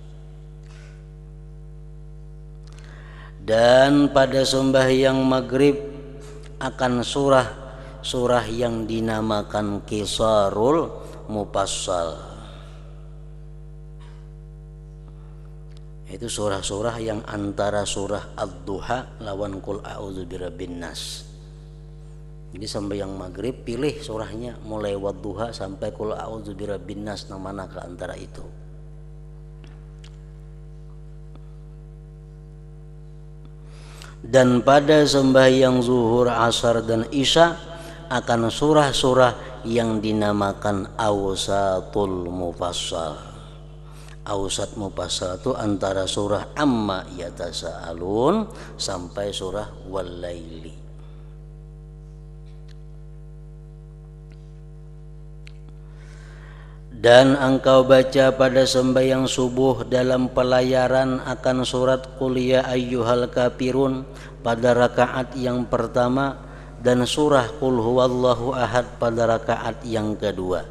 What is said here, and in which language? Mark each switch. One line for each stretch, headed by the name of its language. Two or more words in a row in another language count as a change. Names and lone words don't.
Indonesian: Dan pada sembahyang maghrib akan surah yang dinamakan Qisarul Mufassal. Itu surah-surah yang antara surah Ad-Duha lawan Qul a'udzu birabbin nas. Jadi sembahyang maghrib pilih surahnya mulai Wad-Duha sampai Qul a'udzu birabbin nas, nang mana ke antara itu. Dan pada sembahyang zuhur, asar dan isya akan surah-surah yang dinamakan Awsatul Mufassal. Awsat mufassal itu antara surah Amma yatasaalun sampai surah Wal-Laili. Dan engkau baca pada sembahyang subuh dalam pelayaran akan surat Qul ya ayyuhal kafirun pada rakaat yang pertama dan surah Qul huwallahu ahad pada rakaat yang kedua.